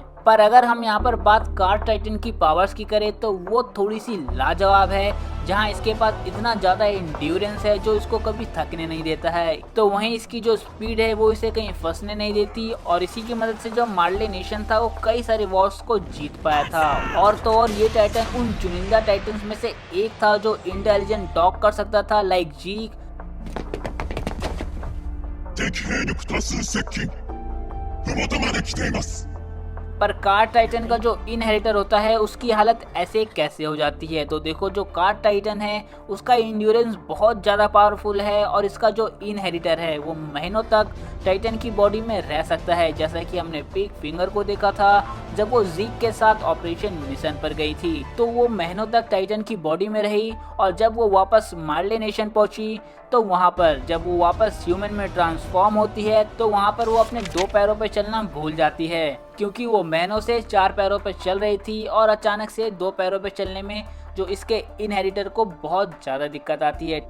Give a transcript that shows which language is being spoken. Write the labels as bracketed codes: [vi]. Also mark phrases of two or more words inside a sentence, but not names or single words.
[hi] पर अगर हम यहाँ पर बात कार टाइटन की पावर्स की करें तो वो थोड़ी सी लाजवाब है, जहाँ इसके पास इतना ज़्यादा इंड्योरेंस है जो इसको कभी थकने नहीं देता है, तो वहीं इसकी जो स्पीड है वो इसे कहीं फंसने नहीं देती और इसी की मदद से जो मार्ले नेशन था वो कई सारे वॉर्स को जीत पाया था। और तो और ये टाइटन उन चुनिंदा टाइटन्स में से एक था जो [en] intelligent talk [hi] कर सकता था लाइक जीक। [ja] 敵兵力多数接近。麓まで来ています。 [hi] पर कार टाइटन का जो इनहेरिटर होता है उसकी हालत ऐसे कैसे हो जाती है, तो देखो जो कार टाइटन है उसका इंड्योरेंस बहुत ज़्यादा पावरफुल है और इसका जो इनहेरिटर है वो महीनों तक टाइटन की बॉडी में रह सकता है, जैसा कि हमने पिक फिंगर को देखा था जब वो जीक के साथ [en] operation mission [hi] पर गई थी, तो वो महीनों तक टाइटन की बॉडी में रही और जब वो वापस मार्ले नेशन पहुंची तो वहाँ पर जब वो वापस ह्यूमन में ट्रांसफॉर्म होती है तो वहाँ पर वो अपने 2 पैरों पर चलना भूल जाती है, क्योंकि वो महीनों से 4 पैरों पर चल रही थी और अचानक से 2 पैरों पर चलने में जो इसके इनहेरिटर को बहुत ज़्यादा दिक्कत आती है।